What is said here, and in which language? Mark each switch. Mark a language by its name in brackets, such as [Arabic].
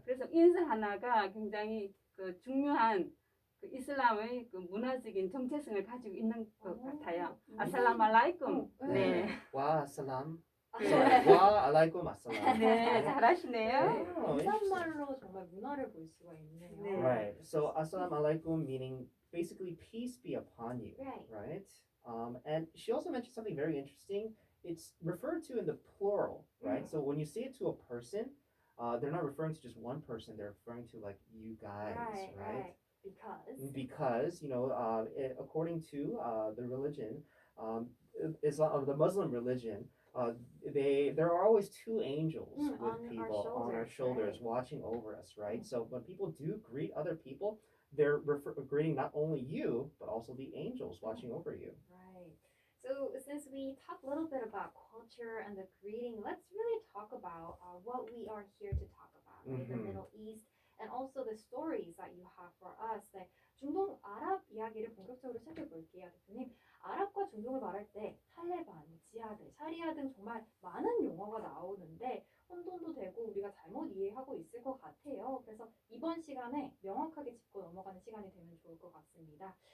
[Korean] 그래서 인사 하나가 굉장히 그 중요한 그 이슬람의 그 문화적인 정체성을 가지고 있는 것 같아요. [Arabic] 아살람 알라이쿰. 네. 와 살람. [Korean] 네. [Arabic] 와 알라이쿰 아살람. [Korean] 네, 잘하시네요. 인사말로 정말 문화를 볼 수가 있네요. 네. [English] Right. So assalamu alaikum meaning basically peace be upon you. Right. Right. And she also mentioned something very interesting. It's referred to in the plural, right? So when you say it to a person, they're not referring to just one person. They're referring to like you guys, right? Because according to the religion, Islam, the Muslim religion, uh, there are always two angels On with our people on our shoulders, shoulders right. watching over us, right? Mm. So when people do greet other people, they're greeting not only you but also the angels watching over you. Right. So since we talked a little bit about culture and the greeting, let's really talk about what we are here to talk about, right? The Mhm. Middle East and also the stories that you have for us. [Korean] 네, 중동 아랍 이야기를 본격적으로 시작해 볼게요, 대표님. 아랍과 중동을 말할 때 탈레반, 지하드, 샤리아 등 정말 많은 용어가 나오는데 혼돈도 되고 우리가 잘못 이해하고 있을 것 같아요. 그래서 이번 시간에 명확하게 짚고 넘어가는 시간이 되면 좋을 것 같습니다.